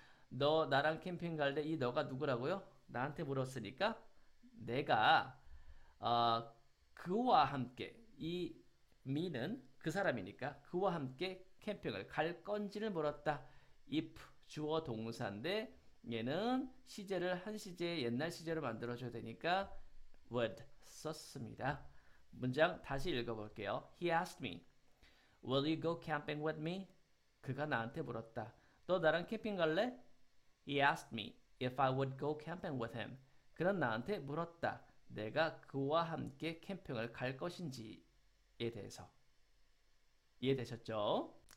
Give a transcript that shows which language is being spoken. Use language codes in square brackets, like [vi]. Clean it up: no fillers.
[ko] 너 나랑 캠핑 갈래? 이 너가 누구라고요? 나한테 물었으니까 내가 그와 함께 이 me는 그 사람이니까 그와 함께 캠핑을 갈 건지를 물었다. if 주어 동사인데 얘는 시제를 한 시제 옛날 시제로 만들어줘야 되니까 would 썼습니다. 문장 다시 읽어볼게요. [en] He asked me, Will you go camping with me? [ko] 그가 나한테 물었다. 너 나랑 캠핑 갈래? [en] He asked me if I would go camping with him. [ko] 그는 나한테 물었다. 내가 그와 함께 캠핑을 갈 것인지에 대해서. 이해되셨죠?